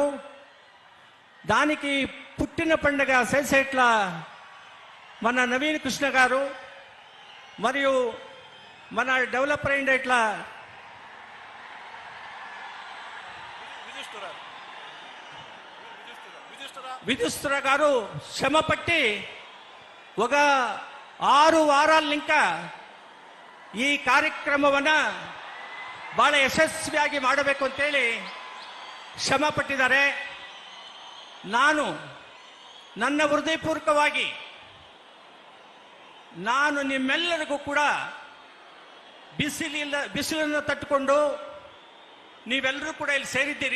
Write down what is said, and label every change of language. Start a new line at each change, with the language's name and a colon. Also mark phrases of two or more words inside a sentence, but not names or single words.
Telugu: దానికి పుట్టిన పండగ చేసేట్ల మన నవీన్ కృష్ణ గారు మరియు మన డెవలపర్ అయినట్ల విదుస్తుర గారు శ్రమ పట్టి ఒక
Kannada: 6 ವಾರಗಳು ఇంకా ಈ ಕಾರ್ಯಕ್ರಮವನ್ನ ಬಹಳ ಯಶಸ್ವಿಯಾಗಿ ಮಾಡಬೇಕು ಅಂತೇಳಿ ಶ್ರಮ ಪಟ್ಟಿದ್ದಾರೆ. ನಾನು ನನ್ನ ಹೃದಯಪೂರ್ವಕವಾಗಿ ನಾನು ನಿಮ್ಮೆಲ್ಲರಿಗೂ ಕೂಡ ಬಿಸಿಲನ್ನು ತಟ್ಟುಕೊಂಡು ನೀವೆಲ್ಲರೂ ಕೂಡ ಇಲ್ಲಿ ಸೇರಿದ್ದೀರಿ.